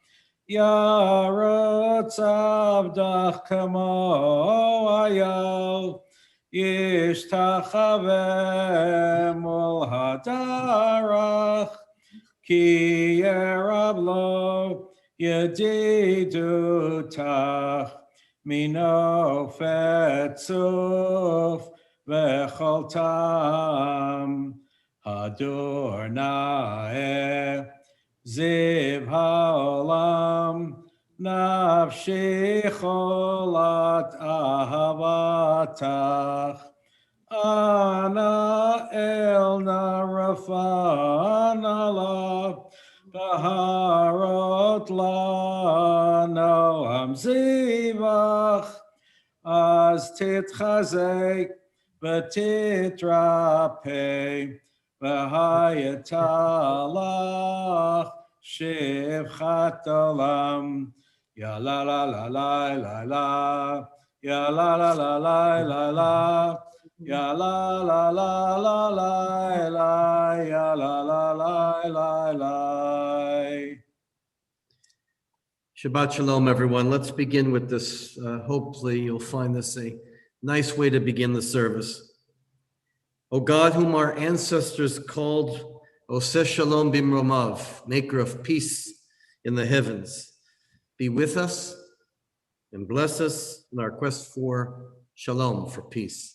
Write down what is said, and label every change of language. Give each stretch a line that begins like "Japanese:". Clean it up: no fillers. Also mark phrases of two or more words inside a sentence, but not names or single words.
Hebrew: ירצה עבדך כמו איל ישתחוה מול הדרך כי יערב לו ידידותך מנופת צוף וכל טעם הדור נאה זיו העולם נפשי חולת אהבתך אנא אל נא רפא נא לה בהראות לה נועם זיווך אז תתחזק ותתרפא והייתה לך שפחת עולם יה לה לה לה לה לה לה יה לה לה לה לה לה לה יה לה לה לה לה לה לה יה לה לה לה לה לה. שבת שלום,
English: everyone. Let's begin with this. Hopefully you'll find this a nice way to begin the service. O God, whom our ancestors called
Hebrew: עושה שלום במרומיו,
English: maker of peace in the heavens, be with us and bless us in our quest for Shalom, for peace.